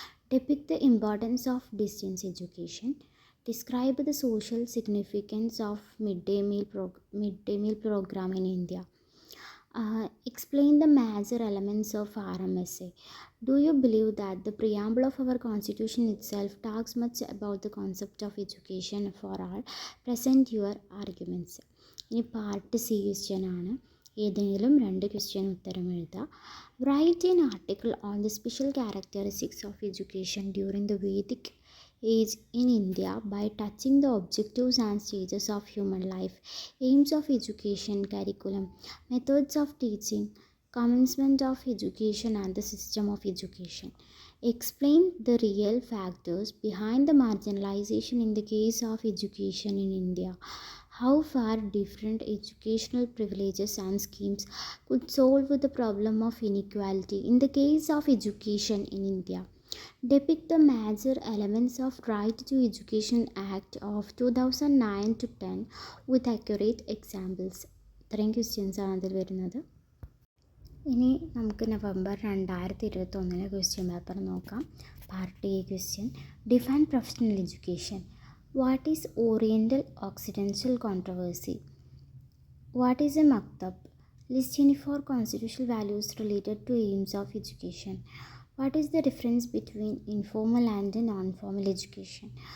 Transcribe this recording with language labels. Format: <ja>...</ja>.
<en>Depict the importance of distance education. Describe the social significance of midday meal program in India. Explain the major elements of RMSA. Do you believe that the preamble of our constitution itself talks much about the concept of education for all? Present your arguments.</en> <ml>ഇനി part C question ആണ്. ഏതെങ്കിലും രണ്ട് question ഉത്തരം എഴുതുക.</ml> <en>Write an article on the special characteristics of education during the Vedic age in India by touching the objectives and stages of human life, aims of education, curriculum, methods of teaching, commencement of education and the system of education. Explain the real factors behind the marginalization in the case of education in India. How far different educational privileges and schemes could solve the problem of inequality in the case of education in India. Depict the major elements of Right to Education Act of 2009 to 10 with accurate examples.</en> <ml>ഇത്രയും questions ആണ് അതിൽ വരുന്നത്. ഇനി നമുക്ക് November 2021 question paper നോക്കാം.</ml> <en>Part A question. Define professional education. What is Oriental Occidental controversy? What is a maktab? List 24 constitutional values related to aims of education. What is the difference between informal and non-formal education?</en>